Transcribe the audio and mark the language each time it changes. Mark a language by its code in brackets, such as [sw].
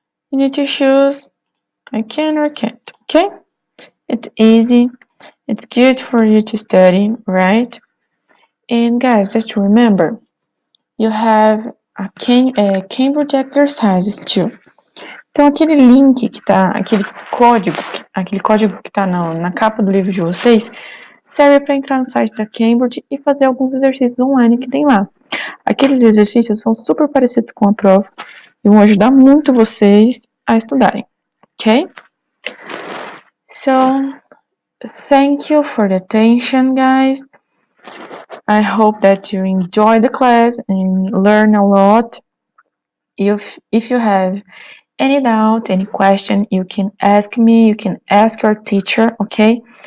[en] You need to choose I can or can't, okay? It's easy. It's good for you to study, right? And guys, just remember, you have a Cambridge exercises too. [pt] Então aquele link que tá, aquele código que tá na capa do livro de vocês, serve para entrar no site da Cambridge e fazer alguns exercícios online que tem lá. Aqueles exercícios são super parecidos com a prova e vão ajudar muito vocês a estudarem, ok? [en] So, thank you for the attention, guys. I hope that you enjoy the class and learn a lot. If you have any doubt, any question, you can ask me, you can ask your teacher, okay?